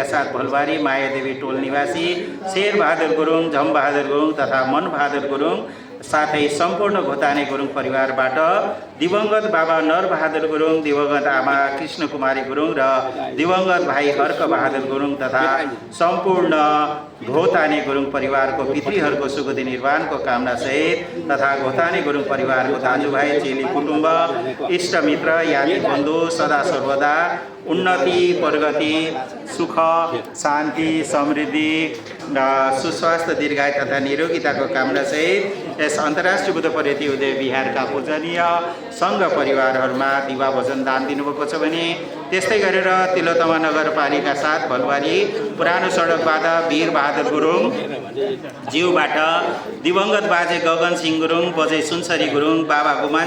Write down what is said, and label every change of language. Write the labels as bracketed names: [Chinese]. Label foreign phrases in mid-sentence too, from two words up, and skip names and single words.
[Nepali] 7 भलबारी मायादेवी टोल निवासी शेरबहादुर गुरुङ, झमबहादुर गुरुङ तथा मनबहादुर गुरुङ साथै सम्पूर्ण घोताने गुरुङ परिवारबाट दिवंगत बाबा नरबहादुर गुरुङ, दिवंगत आमा कृष्ण कुमारी गुरुङ र दिवंगत भाइ हर्क बहादुर गुरुङ तथा सम्पूर्ण घोताने गुरुङ परिवारको पितृहरूको सुगति निर्वाणको कामना सहित तथा घोताने गुरुङ परिवारको दाजुभाइ चेली कुटुम्ब इष्टमित्र याति बन्धु सदा सर्वदा उन्नति, प्रगति, सुख, शान्ति, समृद्धि, सुस्वास्थ्य, दीर्घायु तथा निरोगिताको कामना सहित यस अन्तर्राष्ट्रिय बुद्ध पर्यटन उदय विहारका पूजनीय सङ्घ परिवारहरूमा दिवा भोजन दान दिनुभएको छ भने त्यस्तै गरेर तिलोत्तमा नगरपालिका 7 भलबारी पुरानो सडकबाट वीर बहादुर गुरुङ ज्यूबाट दिवंगत बाजे गगन सिंह गुरुङ, बजै सुनसरी गुरुङ, बाबा गुमान